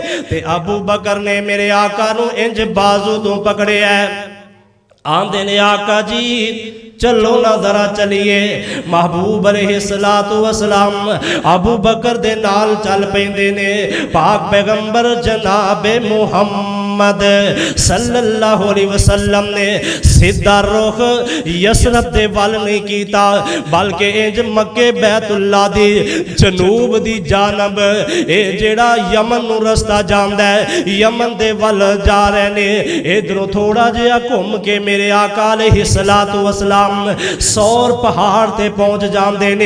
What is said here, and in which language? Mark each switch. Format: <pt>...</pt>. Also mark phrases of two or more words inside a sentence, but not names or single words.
<pa>تے ابو بکر نے میرے آقا نوں انج باجو توں پکڑے ہے، آندے نے آقا جی چلو نا ذرا چلیے. محبوب</pa> <ar>عليه الصلاة والسلام</ar> <pa>ابو بکر دے نال چل پیندے نے. پاک پیغمبر جنابِ محمد</pa> <ar>صلى الله عليه وسلم</ar> <pa>نے سیدھا رخ یثرب دے ول نہیں کیتا، بلکہ انج مکے بیت اللہ دی جنوب دی جانب اے جیہڑا یمن نوں رستہ جاندا ہے، یمن دے ول جا رہے نے. ادھروں تھوڑا جیہا گھم کے میرے آقا</pa> <ar>عليه الصلاة والسلام</ar> <pa>ثور پہاڑ تے پہنچ جاتے نے.</pa>